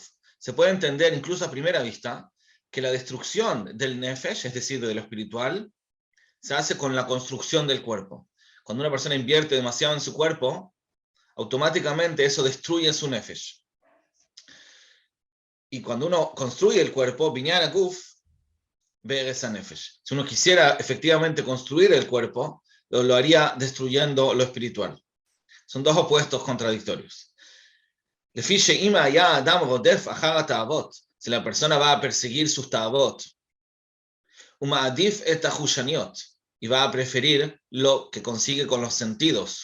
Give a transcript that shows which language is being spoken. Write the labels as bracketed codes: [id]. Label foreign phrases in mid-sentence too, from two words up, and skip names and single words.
[es] Se puede entender incluso a primera vista que la destrucción del nefesh, es decir, de lo espiritual, se hace con la construcción del cuerpo. Cuando una persona invierte demasiado en su cuerpo, automáticamente eso destruye su nefesh. Y cuando uno construye el cuerpo, [he] בנין הגוף בהרס נפש. [es] Si uno quisiera efectivamente construir el cuerpo, lo haría destruyendo lo espiritual. Son dos opuestos contradictorios. Si la persona va a perseguir sus ta'avot, y va a preferir lo que consigue con los sentidos.